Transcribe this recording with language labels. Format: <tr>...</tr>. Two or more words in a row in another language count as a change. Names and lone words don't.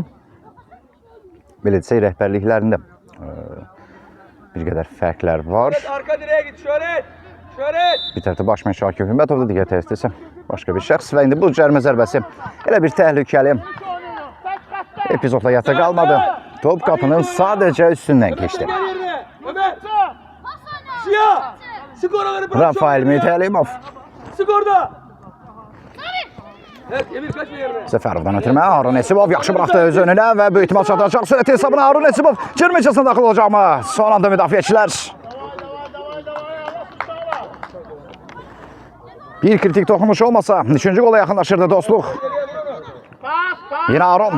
<az>Belə desək, rəhbərliklərində bir qədər fərqlər var.</az> <tr>Arka direğe git Şöhret. Şöhret.</tr> <az>Bir tərəfdə baş məşqçi Akif Hümbətov da digər tərəfdə isə başqa bir şəxs və indi bu cərimə zərbəsi elə bir təhlükəli epizodla yata qalmadı. Top qapının sadəcə üstündən keçdi.</az> <tr>Ömer. Siyah. Sık oraları bırak.</tr> <az>Rafael Mütəlimov</az> <tr>Sık orada. Evet Emir kaçma yerine.</tr> <az>Səfərovdan ötürmə. Harun Nesibov yaxşı buraxdı öz önünə və böyük ihtimal çatacaq. Sürəti hesabına Harun Nesibov cırmıcısına daxil olacaq mı? Son anda müdafiəçilər. Bir kritik toxunuş olmasa 3-cü qola yaxınlaşırdı Dostluq.</az> <tr>Yine Harun.</tr>